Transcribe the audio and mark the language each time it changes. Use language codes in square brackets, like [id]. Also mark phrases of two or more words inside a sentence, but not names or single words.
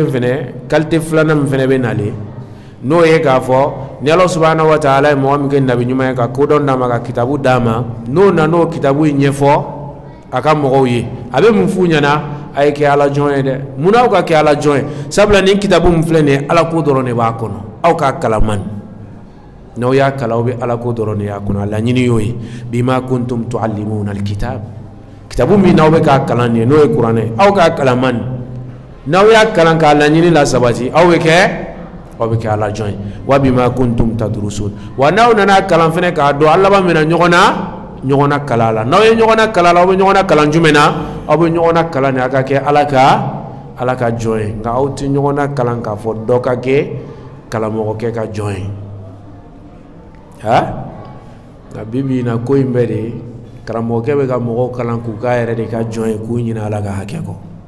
[bm] fɛnɛ kalite filanan min fɛnɛ bɛ nalen n'o ye k'a fɔ ni ala [ar] سبحانه وتعالى [bm] ye mɔgɔ min kɛ nabi ɲuman ye ka kodɔn d'a ma ka kitabu d'a ma n'o na n'o kitabu in ɲɛfɔ a ka mɔgɔw ye a bɛ mun f'u ɲɛna a ye kɛ ala jɔn ye dɛ munna aw ka kɛ ala jɔn ye sabula nin kitabu min filɛ nin ye ala ko dɔrɔn de b'a kɔnɔ aw k'a kalaman n'aw y'a kalan aw bɛ ala ko dɔrɔn de y'a kɔnɔ a laɲini y'o ye [ar] بما كنتم تعلمون الكتاب [bm] kitabu min n'aw bɛ k'a kalan nin ye n'o ye kuranɛ ye aw k'a kalaman n'aw y'a kalan k'a laɲini la sabati aw bɛ kɛ ala jɔn ye [ar] وبما كنتم تدرسون [bm] wa n'aw nana kalan fɛnɛ k'a dɔn ala laban mina ɲɔgɔn na kalan la n'aw ye ɲɔgɔn na kalan la aw bɛ ɲɔgɔn na kalan jumɛn na aw bɛ ɲɔgɔn na kalan ni a ka kɛ ala ka jɔn ye nka aw tɛ ɲɔgɔn na kalan k'a fɔ dɔ ka kɛ kalamɔgɔkɛ ka jɔn ye nka bi bi in na ko in bɛɛ de karamɔgɔkɛ bɛ ka mɔgɔw kalan k'u k'a yɛrɛ de ka jɔn ye k'u ɲinɛ ala ka hakɛ kɔ